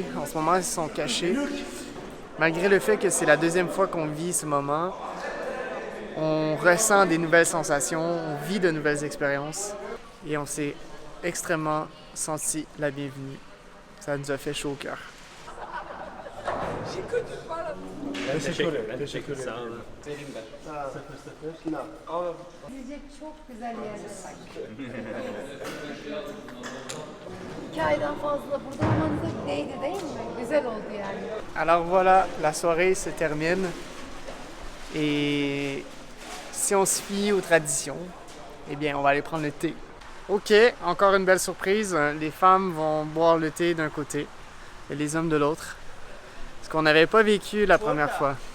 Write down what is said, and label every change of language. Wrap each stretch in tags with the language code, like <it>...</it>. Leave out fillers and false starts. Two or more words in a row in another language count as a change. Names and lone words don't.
<fr>En ce moment, elles sont cachées. Malgré le fait que c'est la deuxième fois qu'on vit ce moment, on ressent des nouvelles sensations, on vit de nouvelles expériences. Et on s'est extrêmement senti la bienvenue. Ça nous a fait chaud au cœur.</fr> <tr>Çok güzel yerler. 2 aydan fazla burada olmanıza değdi değil mi? Güzel oldu yani.</tr> <fr>Alors voilà, la soirée se termine. Et si on se fie aux traditions, eh bien, on va aller prendre le thé. Ok, encore une belle surprise. Les femmes vont boire le thé d'un côté et les hommes de l'autre. Ce qu'on n'avait pas vécu la première fois.</fr>